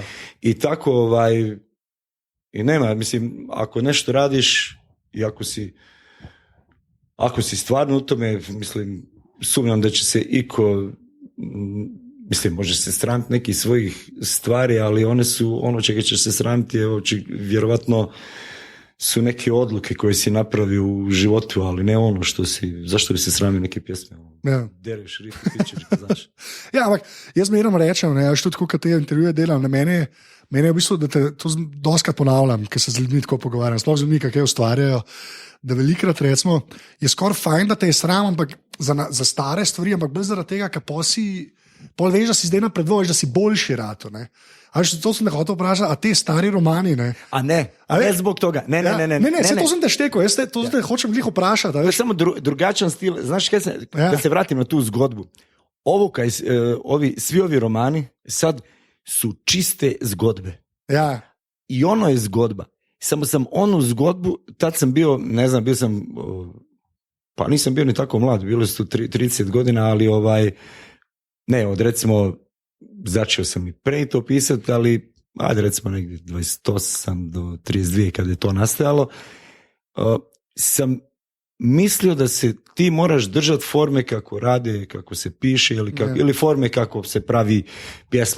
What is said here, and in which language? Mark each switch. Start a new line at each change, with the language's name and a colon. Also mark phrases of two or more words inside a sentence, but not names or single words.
Bosnian: I tako, i nema, mislim, ako nešto radiš i ako si stvarno u tome, mislim, sumnjam da će se mislim, može se sramiti nekih svojih stvari, ali one su, ono čega će se sramiti, vjerovatno su neke odluke koje si napravio u životu, ali ne ono zašto bi se sramio neke pjesme?
Slovenian: Ja.
Bosnian: Dereš, rifi, pičer, znaš.
Slovenian: Ja, ampak jaz meram rečem, ne, tudi tako, kad te intervjuje delam, na mene je v bistvu, da te to doskrat ponavljam, ker se z ljudmi tako pogovarjam, sploh z ljudmi, kaj ustvarjajo, da velikrat recimo, je skoraj fajn, da te je sram, ampak za stare stvari, ampak bolj zaradi tega, ker pol veš, da si zdaj napreduješ, da si boljši rato, ne. A veš, to sem te hotel vprašati, a te stari romani, ne?
Bosnian: A ne zbog toga, ne.
Slovenian: To sem te štekel, te hočem glih vprašati.
Bosnian: To je samo drugačan stil, znaš kaj da se vratim na tu zgodbu. Svi ovi romani sad su čiste zgodbe.
Slovenian: Ja.
Bosnian: I ono je zgodba. Samo sam onu zgodbu, tad sam bio, ne znam, bio sam, pa nisam bio ni tako mlad, bilo su 30 godina, ali od recimo, začeo sam i pre to pisati, ali ajde recimo negdje 28 do 32 kad je to nastajalo, sam mislio da se ti moraš držati forme kako rade, kako se piše ili forme kako se pravi pjesma.